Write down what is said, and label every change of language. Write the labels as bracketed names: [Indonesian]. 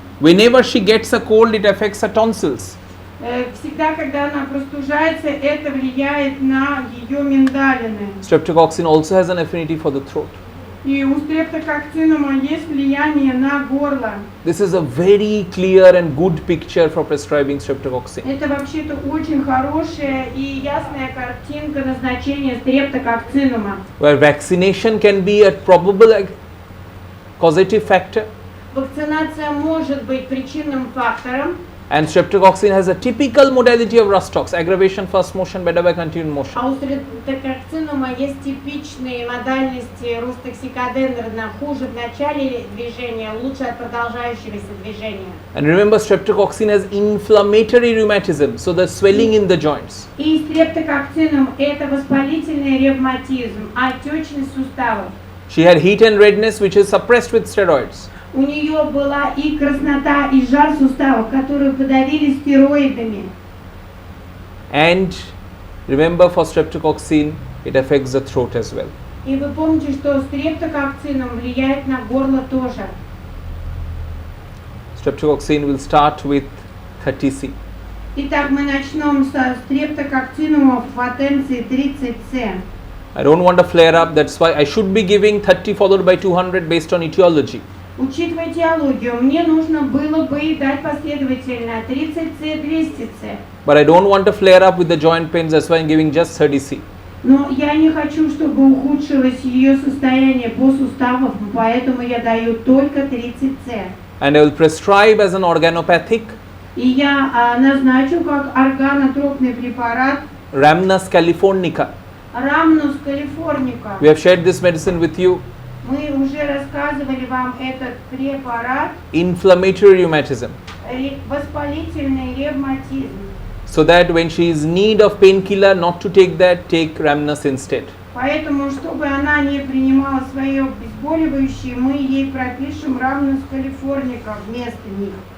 [English] Whenever she gets a cold, it affects her tonsils. [Russian] Всегда, когда она простужается, это влияет на ее миндалины. [English] Streptococcine also has an affinity for the throat. [Russian] И у стрептококцинума есть влияние на горло. [English] This is a very clear and good picture for prescribing streptococcine. [Russian] Это вообще-то очень хорошая и ясная картинка назначения стрептококцинума. [English] Where vaccination can be a probable causative factor, [Russian] Вакцинация может быть причинным фактором, [English] and streptococcine has a typical modality of Rustox, aggravation, first motion, better by continued motion. [Russian] а у стрептококцинума есть типичные модальности рустоксикодендрона, хуже в начале движения, лучше от продолжающегося движения. [English] And remember, streptococcine has inflammatory rheumatism, so the swelling in the joints. [Russian] И стрептококцинум – это воспалительный ревматизм, отечность суставов. [English] She had heat and redness, which is suppressed with steroids. [Russian] У нее была и краснота, и жар суставов, которую подавили стероидами. [English] And remember, for streptococcine, it affects the throat as well. [Russian] И вы помните, что стрептококцинум влияет на горло тоже. [English] Streptococcine will start with 30C. [Russian] Итак, мы начнем со стрептококцинума в потенции 30С. [English] I don't want a flare up, that's why I should be giving 30 followed by 200 based on etiology. [Russian] Учитывая теологию, мне нужно было бы дать последовательно 30С, 200С. [English] But I don't want a flare up with the joint pains, that's why I'm giving just 30C. [Russian] Но я не хочу, чтобы ухудшилось ее состояние по суставам, поэтому я даю только 30С. [English] And I will prescribe as an organopathic [Russian] И я назначу как органотропный препарат [English] Rhamnus californica. [Russian] Рамнус калифорника. [English] We have shared this medicine with you. [Russian] Мы уже рассказывали вам этот препарат, [English] Inflammatory rheumatism. [Russian] Воспалительный ревматизм. [English] So that when she is in need of painkiller, not to take that, take Rhamnus instead. [Russian] Поэтому, чтобы она не принимала свои обезболивающие, мы ей пропишем Рамнус калифорника вместо них.